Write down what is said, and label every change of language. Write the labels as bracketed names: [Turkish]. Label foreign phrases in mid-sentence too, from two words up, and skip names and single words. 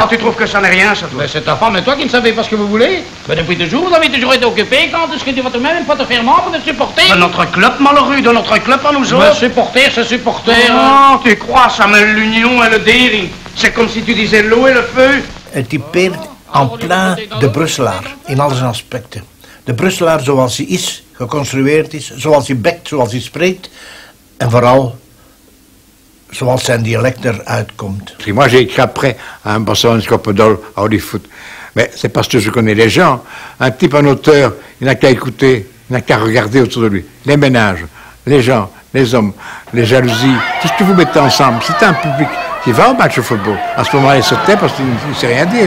[French] Ah, tu trouves que ça n'est rien, ça, toi? Mais c'est ta femme et toi qui ne savez pas ce que vous voulez. Mais depuis toujours, vous avez toujours été occupés. Quand est-ce que tu vas tout de même pas te faire membre de supporter? De notre club, malheureux, de notre club à nous autres. Mais supporter, c'est supporter. Oh, tu crois ça, mais l'Union et le Dering. C'est comme si tu disais l'eau et le feu. [Dutch] Het typeert [French] en plein [Dutch] de Brusselaar, in al zijn aspecten. De Brusselaar zoals hij is, geconstrueerd is, zoals hij bekt, zoals hij spreekt. En vooral zoals zijn dialect eruit komt. [French] Moi j'ai écrit après un Bossemans et Koppenol à Hollywood. Mais c'est parce que je connais les gens. Un type, un auteur, il n'a qu'à écouter, il n'a qu'à regarder autour de lui. Les ménages, les gens, les hommes, les jalousies, tout ce que vous mettez ensemble. C'est un public qui va au match de football. À ce moment-là, il se tait parce qu'il ne sait rien dire.